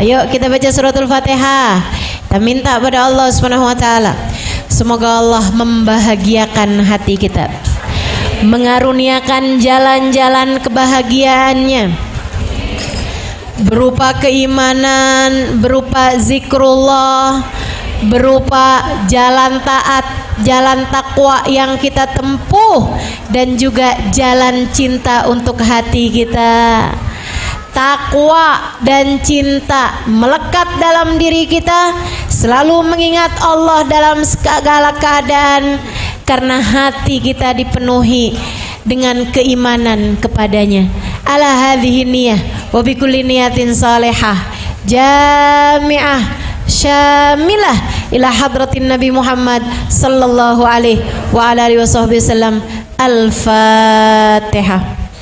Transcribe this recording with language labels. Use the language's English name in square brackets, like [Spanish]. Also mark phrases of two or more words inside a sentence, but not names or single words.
[Indonesian] Yuk kita baca suratul Fatihah. Kita minta pada [Arabic] الله سبحانه وتعالى, [Indonesian] semoga Allah membahagiakan hati kita, mengaruniakan jalan-jalan kebahagiaannya berupa keimanan, berupa zikrullah, berupa jalan taat, jalan takwa yang kita tempuh, dan juga jalan cinta untuk hati kita. Takwa dan cinta melekat dalam diri kita, selalu mengingat Allah dalam segala keadaan, karena hati kita dipenuhi dengan keimanan kepadanya. [Arabic] على هذه النية وبكل نية صالحة جامعة شاملة إلى حضرة النبي محمد صلى الله عليه وعلى آله وسلم. Al-Fatihah.